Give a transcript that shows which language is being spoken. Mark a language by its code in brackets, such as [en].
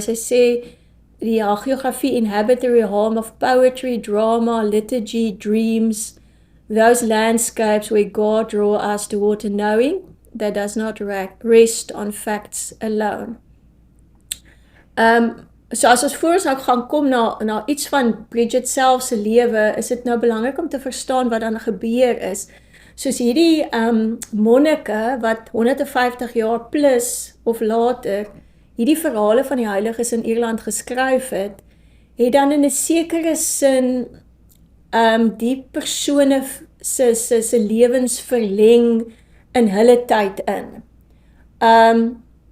[af] Hy sê die hagiografie [en] inhabit the realm of poetry, drama, liturgy, dreams, those landscapes where God draw us toward a knowing that does not rest on facts alone. [af] So as ons voor ons nou gaan kom na iets van Bridget self se lewe, is dit nou belangrik om te verstaan wat dan gebeur is. Soos hierdie monnike wat 150 jaar plus of later hierdie verhale van die heiliges in Ierland geskryf het dan in 'n sekere sin die persone se lewens verleng in hulle tyd in.